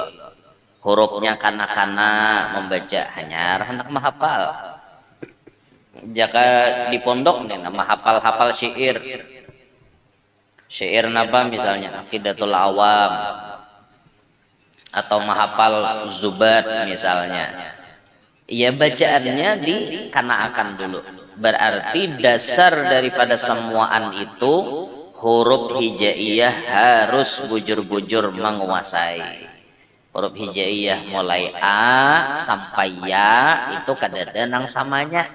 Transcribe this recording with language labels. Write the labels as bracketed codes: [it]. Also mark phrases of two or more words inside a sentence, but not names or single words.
[bjn] Hurufnya kanak-kanak membaca, hanya hendak menghafal. Jika di pondok nih menghafal-hafal syair. Syair napa misalnya Aqidatul Awam atau menghafal Zubat misalnya. Ya bacaannya dikanakan dulu. Berarti dasar daripada semuaan itu huruf hijaiyah harus bujur-bujur menguasai. Huruf hijaiyah mulai A sampai Ya itu kadada nang samanya.